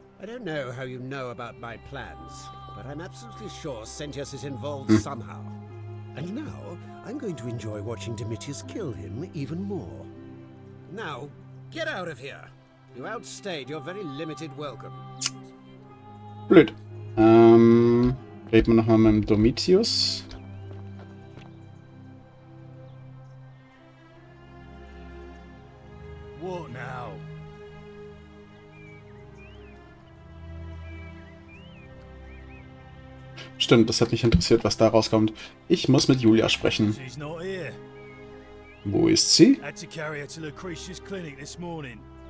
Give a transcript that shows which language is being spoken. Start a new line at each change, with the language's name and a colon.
English: I don't know how you know about my plans, but I'm absolutely sure Sentius is involved somehow. And now, I'm going to enjoy watching Domitius kill him even more. Now, get out of here! You outstayed your very limited welcome.
German: Blöd. Reden wir nochmal mit dem Domitius.
English: What now?
German: Stimmt, das hat mich interessiert, was da rauskommt. Ich muss mit Julia sprechen.
English: She's not here.
German: Wo ist sie?
English: Had to carry her to Lucretia's clinic this morning.